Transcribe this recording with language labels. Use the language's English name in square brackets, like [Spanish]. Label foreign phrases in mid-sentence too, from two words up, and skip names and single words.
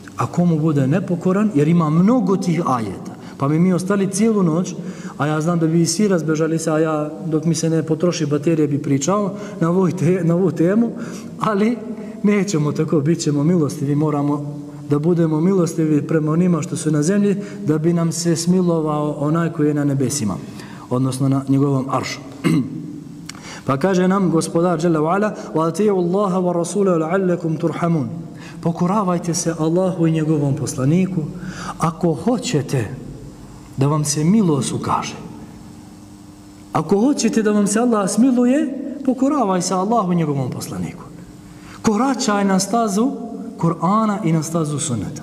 [Bosnian] A komu bude nepokoran, jer ima mnogo tih ajeta, pa mi ostali cijelu noć, a ja znam da bi svi razbežali se, a ja dok mi se ne potroši baterije bi pričao na ovu temu, ali nećemo tako, bit ćemo milostivi, moramo da budemo milostivi prema onima što su na zemlji, da bi nam se smilovao onaj koji je na nebesima, odnosno na njegovom aršu. Pa kaže nam gospodar [Arabic] جل وعلا: "وأطيعوا الله ورسوله لعلكم ترحمون." [Bosnian] Pokoravajte se Allahu i njegovom poslaniku ako hoćete da vam se milost ukaže. Ako hoćete da vam se Allah smiluje, pokoravaj se Allahu i njegovom poslaniku. Koračaj na stazu Kur'ana i na stazu sunneta.